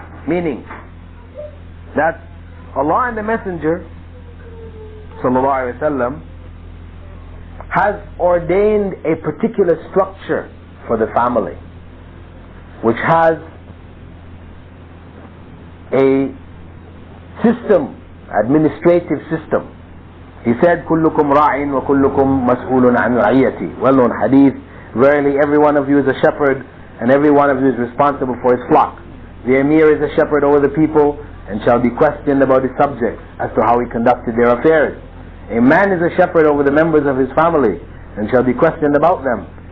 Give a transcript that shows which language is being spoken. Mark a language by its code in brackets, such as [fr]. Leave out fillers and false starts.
[en] Meaning that Allah and the Messenger sallallahu alaihi wasallam has ordained a particular structure for the family, which has a system, administrative system. He said, [ar] كُلُّكُمْ رَاعٍ وَكُلُّكُمْ مَسْئُولٌ عَنْ رَعِيَّتِهِ. [en] Well-known hadith, verily every one of you is a shepherd, and every one of you is responsible for his flock. The emir is a shepherd over the people, and shall be questioned about his subjects as to how he conducted their affairs. A man is a shepherd over the members of his family, and shall be questioned about them.